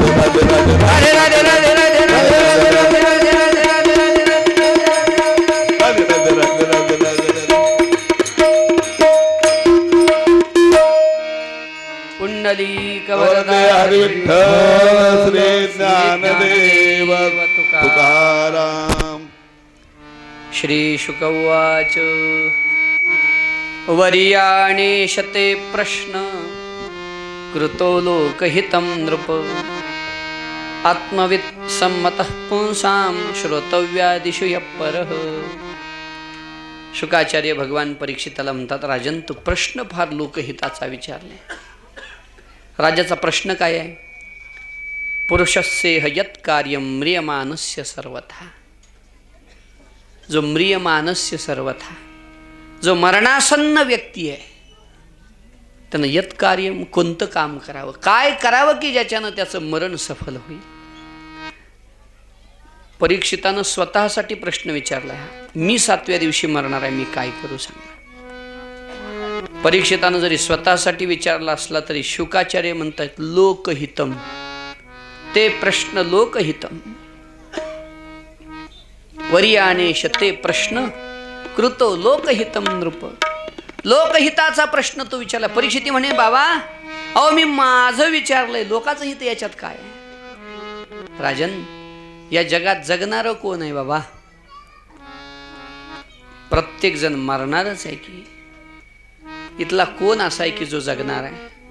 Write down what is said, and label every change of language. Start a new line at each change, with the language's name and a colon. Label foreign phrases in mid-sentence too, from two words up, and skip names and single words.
Marathi: राधे राधे राधे राधे पुंडलीक वरदा हरी विठ्ठल श्री ज्ञानदेव तुकाराम.
Sanskrit: श्री शुक उवाच वर्याणे शते प्रश्न कृतो लोकहितं नृप आत्मवित् सम्मतः पुंसां श्रोतव्यादिषु यः परः.
Marathi: शुकाचार्य भगवान परीक्षिताला म्हणतात, राजन तू प्रश्न फार लोकहिताचा विचारले. राजाचा प्रश्न काय आहे?
Sanskrit: पुरुषस्येह यत् कार्यं म्रियमाणस्य सर्वथा. जो म्रियमाणस्य सर्वथा,
Marathi: जो मरणासन्न व्यक्ती आहे, त्यानं
Sanskrit: यत् कार्यम
Marathi: कोणतं काम करावं, काय करावं की ज्याच्यानं त्याचं मरण सफल होईल. परीक्षितानं स्वतःसाठी प्रश्न विचारला, मी 7व्या दिवशी मरणार आहे, मी काय करू सांगा. परीक्षितानं जरी स्वतःसाठी विचारला असला तरी शुकाचार्य म्हणतात लोकहितम, ते प्रश्न लोकहितम.
Sanskrit: वर्याणे शते प्रश्न कृतो लोकहितम नृप.
Marathi: लोकहिताचा प्रश्न तो विचारला. परीक्षिती म्हणे, बाबा अहो मी माझं विचारलंय, लोकाचं हित याच्यात काय? राजन या जगात जगणारं कोण आहे बाबा? प्रत्येक जण मरणारच आहे की. इथला कोण असा आहे की जो जगणार आहे?